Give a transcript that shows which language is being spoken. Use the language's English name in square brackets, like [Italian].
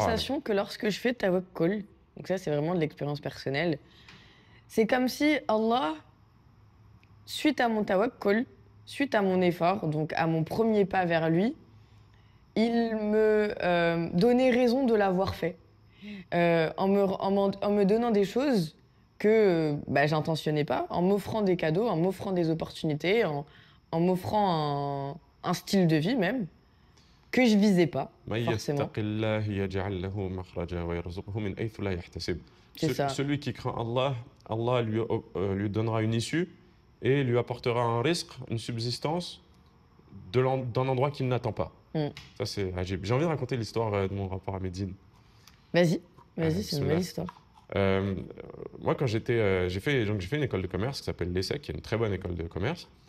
[French] sensation que lorsque je fais tawakkul, donc ça, c'est vraiment de l'expérience personnelle, c'est comme si Allah, suite à mon tawakkul, suite à mon effort, donc à mon premier pas vers lui, il me donnait raison de l'avoir fait. En me donnant des choses que bah, j'intentionnais pas, en m'offrant des cadeaux, en m'offrant des opportunités, en m'offrant un style de vie même, que je visais pas, [Arabic] من [French] forcément. [Arabic] يتق الله يجعل له مخرجا ويرزقه من حيث لا يحتسب. [French] C'est ça. Celui qui craint Allah, Allah lui donnera une issue et lui apportera un risque, une subsistance d'un endroit qu'il n'attend pas. Mm. Ça, c'est ajib. J'ai envie de raconter l'histoire de mon rapport à Médine. Vas-y, vas-y, c'est une Bismillah. belle histoire. Euh, Moi, quand j'ai fait une école de commerce qui s'appelle l'ESSEC, qui est une très bonne école de commerce.